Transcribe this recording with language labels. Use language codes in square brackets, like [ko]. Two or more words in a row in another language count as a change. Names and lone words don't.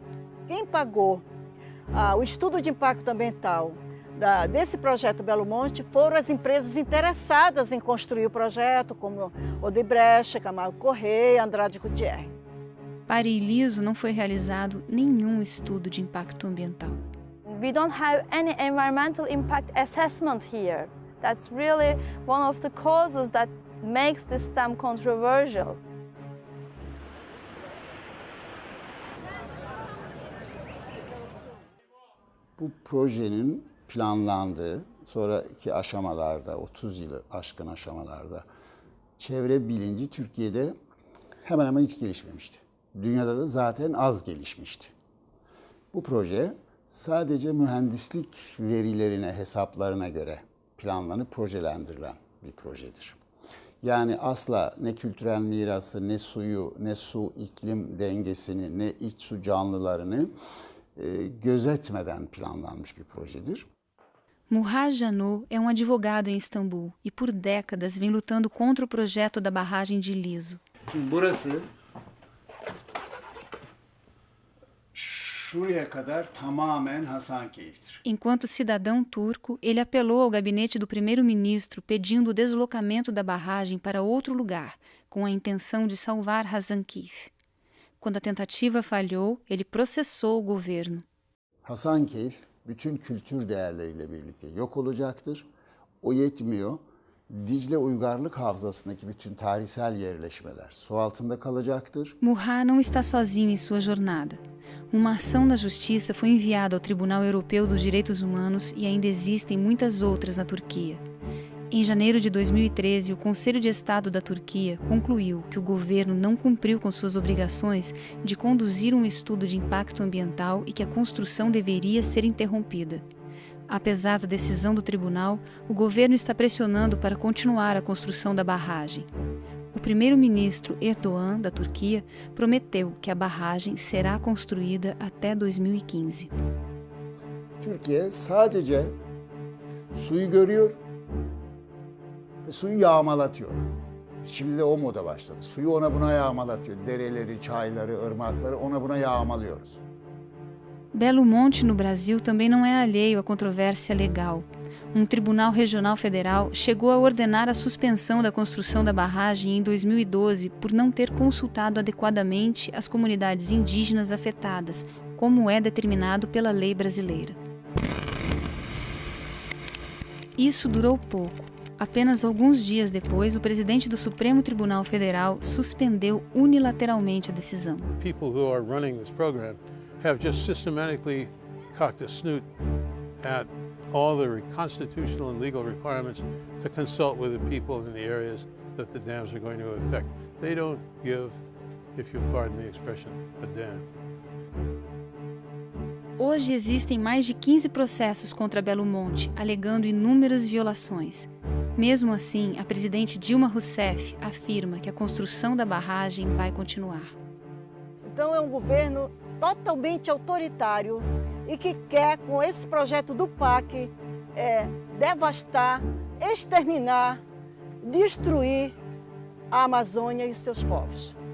[pt] Quem pagou o estudo de impacto ambiental desse projeto Belo Monte foram as empresas interessadas em construir o projeto, como Odebrecht, Camargo Correia, Andrade Gutierrez. Para Liso não foi realizado nenhum estudo de impacto ambiental. [en] We don't have any environmental impact assessment here. That's really one of the causes that makes this dam controversial. [tr] Bu projenin planlandığı sonraki aşamalarda, 30 yılı aşkın aşamalarda çevre bilinci Türkiye'de hemen hemen hiç gelişmemişti. Dünyada da zaten az gelişmişti. Bu proje sadece mühendislik verilerine, hesaplarına göre planlanıp projelendirilen bir projedir. Yani asla ne kültürel mirası, ne suyu, ne su iklim dengesini, ne iç su canlılarını gözetmeden planlanmış bir projedir. [pt] Muhaj Janot é advogado em Istambul e por décadas vem lutando contra o projeto da barragem de Liso. [tr] Şimdi burası şuraya kadar tamamen Hasankeyf'tir. [pt] Enquanto cidadão turco, ele apelou ao gabinete do primeiro-ministro pedindo o deslocamento da barragem para outro lugar, com a intenção de salvar Hasankeyf. Quando a tentativa falhou, ele processou o governo. [tr] Hasankeyf bütün kültür değerleriyle birlikte yok olacaktır. O yetmiyor. Dicle Uygarlık Havzası'ndaki bütün tarihsel yerleşmeler su altında kalacaktır. [pt] Muhaj não está sozinho em sua jornada. Uma ação da justiça foi enviada ao Tribunal Europeu dos Direitos Humanos e ainda existem muitas outras na Turquia. Em janeiro de 2013, o Conselho de Estado da Turquia concluiu que o governo não cumpriu com suas obrigações de conduzir um estudo de impacto ambiental e que a construção deveria ser interrompida. Apesar da decisão do tribunal, o governo está pressionando para continuar a construção da barragem. O primeiro-ministro Erdogan, da Turquia, prometeu que a barragem será construída até 2015. [tr] Türkiye sadece suyu görüyor ve suyu yağmalatıyor. Şimdi de o moda başladı. Suyu ona buna yağmalatıyor. Dereleri, çayları, ırmakları ona buna yağmalıyoruz. [pt] Belo Monte, no Brasil, também não é alheio à controvérsia legal. Tribunal Regional Federal chegou a ordenar a suspensão da construção da barragem em 2012 por não ter consultado adequadamente as comunidades indígenas afetadas, como é determinado pela lei brasileira. Isso durou pouco. Apenas alguns dias depois, o presidente do Supremo Tribunal Federal suspendeu unilateralmente a decisão. [en] People who are running this program have just systematically cocked a snoot at all the constitutional and legal requirements to consult with the people in the areas that the dams are going to affect. They don't give, if you'll pardon the expression, a damn. [pt] Hoje existem mais de 15 processos contra Belo Monte, alegando inúmeras violações. Mesmo assim, a presidente Dilma Rousseff afirma que a construção da barragem vai continuar. Então é um governo totalmente autoritário e que quer, com esse projeto do PAC, devastar, exterminar, destruir a Amazônia e seus povos.